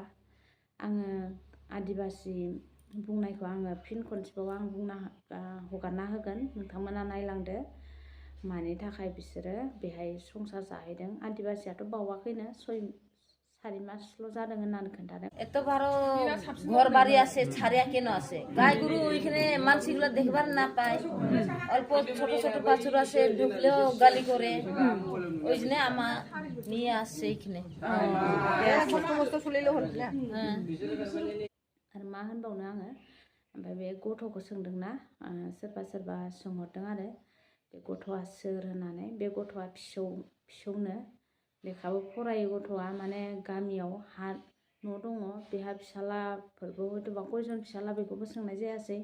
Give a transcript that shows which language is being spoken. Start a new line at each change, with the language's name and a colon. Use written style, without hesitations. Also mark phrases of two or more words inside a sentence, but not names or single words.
Bodo: आङो आदिबासि बुंनायखौ आङो फिन खनसेबाव आं हगारना होगोन, नोंथांमोना नायलांदो मानि थाखाय बिसोरो बेहाय संसार जाहैदों। आदिबासियाथ' बावाखैनो 6-4 मासल' जादों होननानै खोन्थादों।
Bangla: এত বারো ঘর বাড়ি আছে ছাড়িয়া কেন আছে? গাই গরু ওইখানে মানুষগুলো দেখবার না পায়, অল্প ছোট ছোট বাছুর আছে, ঢুকলেও গালি করে। ওই জন্য আমার নিয়ে আসছে এইখানে।
Bodo: आरो मा होनबावनो आङो। ओमफ्राय बे गथ'खौ सोंदोंना, सोरबा सोंहरदों आरो बे गथ'आ सोर होननानै। बे गथ'आ फिसौनो, लेखाबो फरायो गथ'आ। माने गामियाव न' दङ, बेहा फिसालाफोरबो हयथ'बा कयजन फिसाला बेखौबो सोंनाय जायासै।